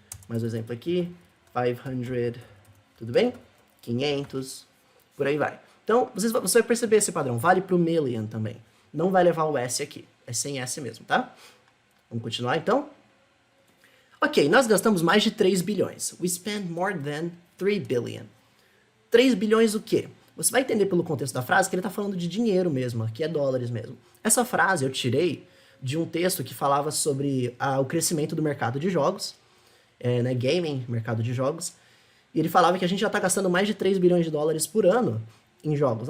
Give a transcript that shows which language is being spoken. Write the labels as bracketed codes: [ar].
[pt] Mais um exemplo aqui, 500, tudo bem? 500, por aí vai. Então, você vai perceber esse padrão, vale para o million também. Não vai levar o S aqui, é sem S mesmo, tá? Vamos continuar então? Ok, nós gastamos mais de 3 bilhões. [en] We spend more than 3 billion. [pt] 3 bilhões o quê? Você vai entender pelo contexto da frase que ele está falando de dinheiro mesmo, que é dólares mesmo. Essa frase eu tirei de um texto que falava sobre o crescimento do mercado de jogos, né, gaming, mercado de jogos, e ele falava que a gente já está gastando mais de 3 bilhões de dólares por ano em jogos.